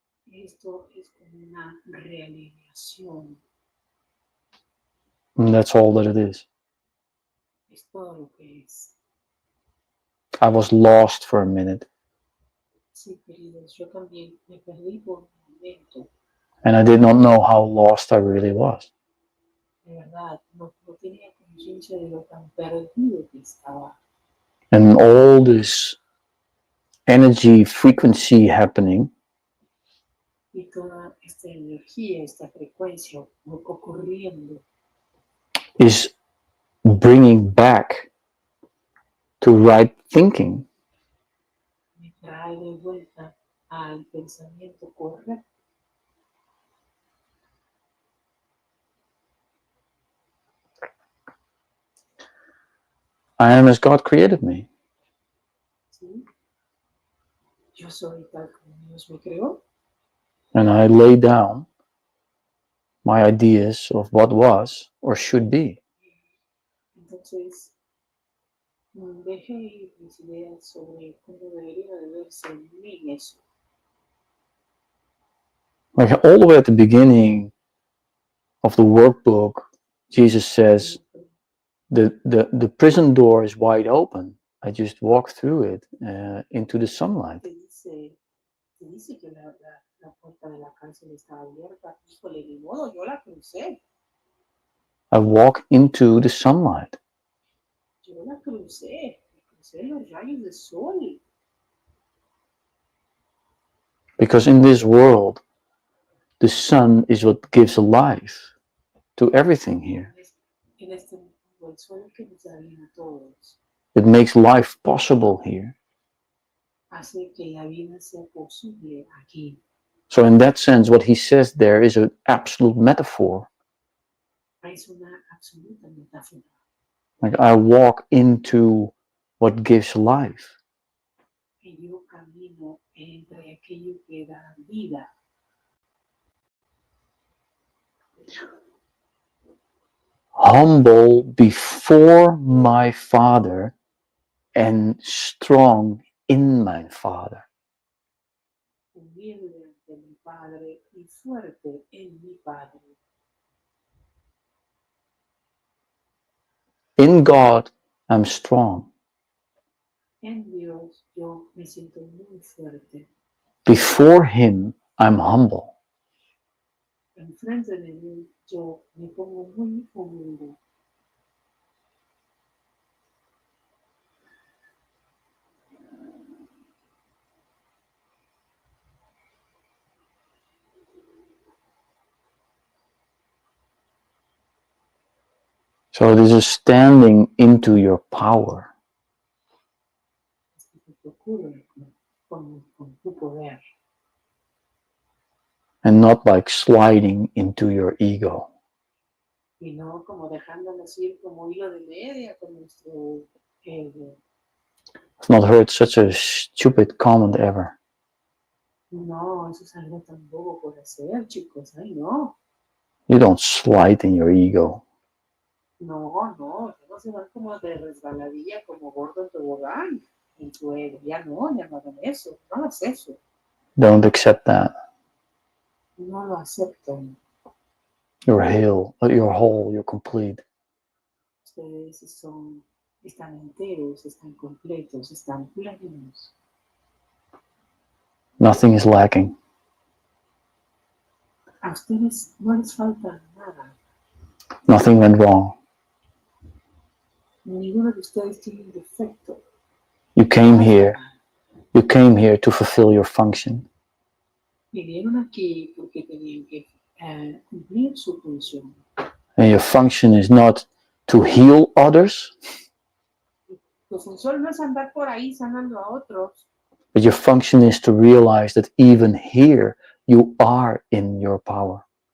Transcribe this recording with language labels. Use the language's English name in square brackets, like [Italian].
[Spanish] Esto es como una realineación. [English] And that's all that it is. [Spanish] Es todo lo que es. [English] I was lost for a minute. [Spanish] Sí, queridos, yo también me perdí por un momento. [English] And I did not know how lost I really was. [Spanish] De verdad, no tenía conciencia de lo tan perdido que estaba. [English] And all this energy frequency happening [Spanish] Y toda esta energía, esta frecuencia ocurriendo [English] is bringing back to right thinking. [Spanish] me trae de vuelta al pensamiento correcto. [English] I am as God created me. [Spanish] ¿Sí? Yo soy tal como Dios me creó. [English] And I lay down my ideas of what was or should be. [Spanish] Entonces, dejé ir mis ideas sobre cómo debería de verse en mí eso. [English] Like all the way at the beginning of the workbook, Jesus says, the prison door is wide open. I just walk through it into the sunlight. [Spanish] Te dice que la puerta de la cárcel está abierta. Híjole, ni modo, yo la crucé. [English] I walk into the sunlight. [Spanish] Yo la crucé los rayos del sol. [English] Because in this world, the sun is what gives life to everything here. [Spanish] En este mundo, el sol que nos da vida a todos. [English] It makes life possible here. [Spanish] Hace que la vida sea posible aquí. [English] So in that sense, what he says there is an absolute metaphor. [Spanish] Es una absoluta metáfora. [English] Like I walk into what gives life. [Spanish] Que yo camino entre aquello que da vida. [English] Humble before my Father and strong in my Father. [Spanish] Humilde ante mi Padre y fuerte en mi Padre. [English] In God, I'm strong. [Spanish] En Dios yo me siento muy fuerte. [English] Before Him, I'm humble. [Spanish] Enfrente de mí yo me pongo muy humilde. [English] So this is standing into your power. [Spanish] Esto te ocurre con tu poder. [English] And not like sliding into your ego. [Spanish] Y no como dejándonos ir como hilo de media con nuestro ego. [English] I've not heard such a stupid comment ever. [Spanish] No, eso es algo tan bobo por hacer, chicos. Ay, no. [English] You don't slide in your ego. [Spanish] No, no se van como de resbaladilla, como gordo en tobogán, en tu ego. Ya no hagan eso. No hagas eso. [English] Don't accept that. [Spanish] No lo aceptan. [English] You're whole, you're complete. [Spanish] Ustedes están enteros, están completos, están plenos. [English] Nothing is lacking. [Spanish] A ustedes no les falta nada. [English] Nothing went wrong. [Spanish] Ninguno de ustedes tiene un defecto. [English] You came here to fulfill your function. [Spanish] Vinieron aquí porque tenían que cumplir su función. [English] And your function is not to heal others, [Spanish] Tu función no es andar por ahí sanando a otros, [English] but your function is to realize that even here you are in your power.